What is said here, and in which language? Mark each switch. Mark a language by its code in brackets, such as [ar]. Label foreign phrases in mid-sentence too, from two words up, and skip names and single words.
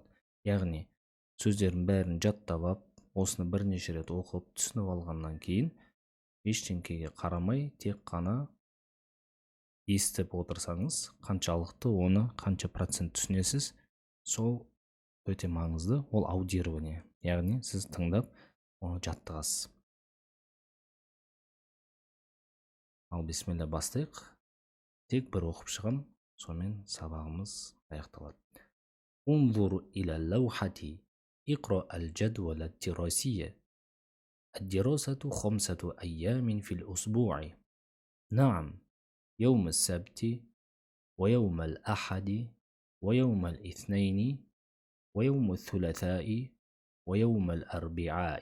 [kk] Яғни сөздердің бәрін жаттап алып, осыны бірнеше рет оқып түсініп алғаннан кейін ештеңкеге қарамай тек қана естіп отырсаңыз, қаншалықты оны қанша процент түсінесіз, сол өте маңызды. Ол аудирование, яғни сіз тыңдап оны жаттығасыз. Ал бисмилля, бастайық. Тек бір оқып шығам, сонымен сабағымыз аяқталады. [ar] انظر إلى اللوحة اقرأ الجدول الدراسي. الدراسة 5 أيام في الأسبوع. نعم، يوم السبت ويوم الأحد ويوم الاثنين ويوم الثلاثاء ويوم الأربعاء.